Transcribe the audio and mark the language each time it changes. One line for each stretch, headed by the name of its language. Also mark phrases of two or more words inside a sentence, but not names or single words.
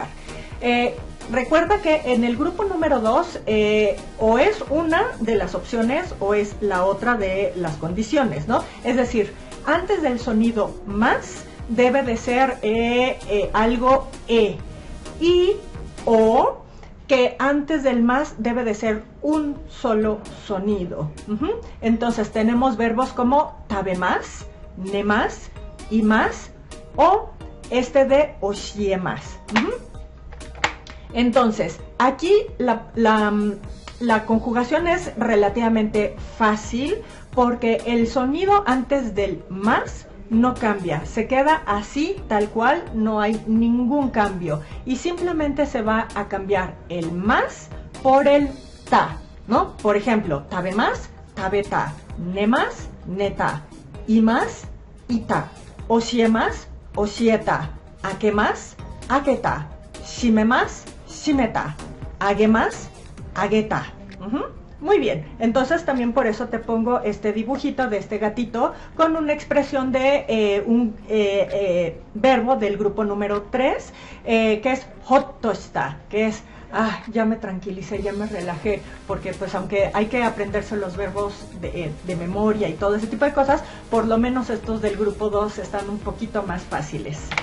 Spanish: Recuerda que en el grupo número 2 o es una de las opciones o es la otra de las condiciones, ¿no? Es decir, antes del sonido más debe de ser algo y o que antes del más debe de ser un solo sonido. Entonces tenemos verbos como
Japanese: 食べます、寝ます、います
Spanish: o este de oshiemas. Entonces, aquí la conjugación es relativamente fácil porque el sonido antes del más no cambia, se queda así tal cual, no hay ningún cambio y simplemente se va a cambiar el más por el ta, ¿no? Por ejemplo,
Japanese: 食べます、食べた、寝ます, 寝た、います、いた、教えます、教えた、開けます、開けた、閉めます、閉めた、あげます、あげた.
Spanish: Muy bien, entonces también por eso te pongo este dibujito de este gatito con una expresión de un verbo del grupo número 3, que es hottoshita, que es, ya me tranquilicé, ya me relajé, porque pues aunque hay que aprenderse los verbos de memoria y todo ese tipo de cosas, por lo menos estos del grupo 2 están un poquito más fáciles.